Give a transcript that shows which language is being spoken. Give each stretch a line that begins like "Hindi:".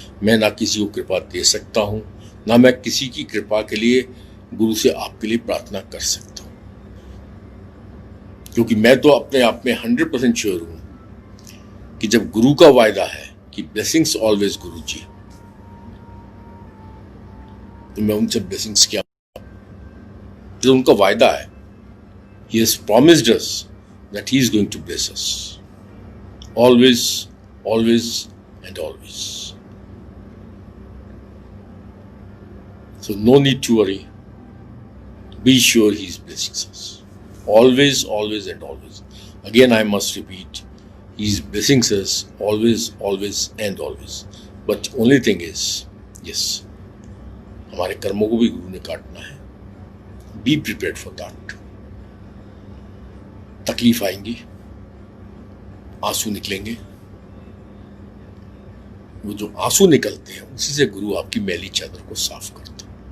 Hindi: मैं ना किसी को कृपा दे सकता हूं, ना मैं किसी की कृपा के लिए गुरु से आपके लिए प्रार्थना कर सकता हूं, क्योंकि मैं तो अपने आप में 100% श्योर हूं कि जब गुरु का वायदा है कि ब्लेसिंग्स ऑलवेज गुरु जी, तो मैं उनसे ब्लेसिंग्स क्या, जो उनका वायदा है,
English: he has promised us that he is going to bless us always, always and always. So no need to worry, be sure he is blessing us always, always and always. Again I must repeat, he is blessing us always, always and always. But only thing is, yes,
Hindi: हमारे कर्मों को भी गुरु ने काटना है,
English: Be prepared for that.
Hindi: तकलीफ आएंगी, आंसू निकलेंगे, वो जो आंसू निकलते हैं उसी से गुरु आपकी मैली चादर को साफ करता है।